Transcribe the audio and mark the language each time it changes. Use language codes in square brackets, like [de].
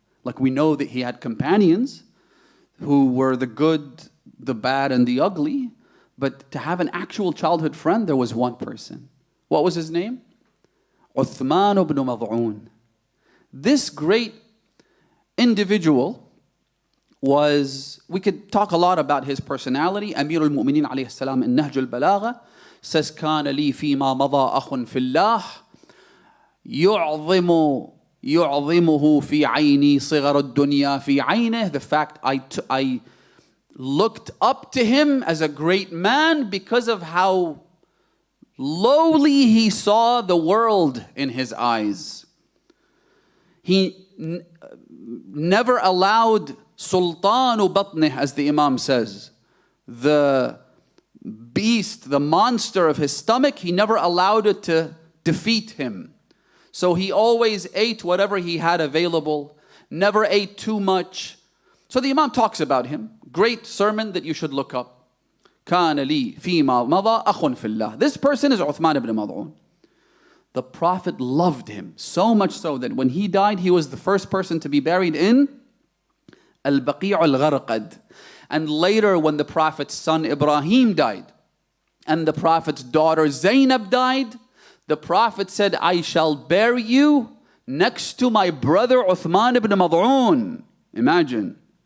[en] Like we know that he had companions who were the good, the bad, and the ugly. But to have an actual childhood friend, there was one person. What was his name? Uthman ibn Mad'un. This great individual was, we could talk a lot about his personality. Amir al-Mu'mineen alayhi salam in Nahj al-Balagha says, [ar] كان لي فيما مضى أخ في الله يعظمه في عيني صغر الدنيا في عينه. [en] The fact I looked up to him as a great man because of how lowly he saw the world in his eyes. He never allowed sultanu batnih, as the Imam says, the beast, the monster of his stomach, he never allowed it to defeat him. So he always ate whatever he had available, never ate too much. So the Imam talks about him. Great sermon that you should look up. [ar] كان لي فيما مضى أخ في الله. [en] This person is Uthman ibn Mad'un. The Prophet loved him, so much so that when he died, he was the first person to be buried in Al-Baqi' al-Gharqad. And later when the Prophet's son Ibrahim died, and the Prophet's daughter Zainab died, the Prophet said, I shall bury you next to my brother Uthman ibn Mad'un. Imagine.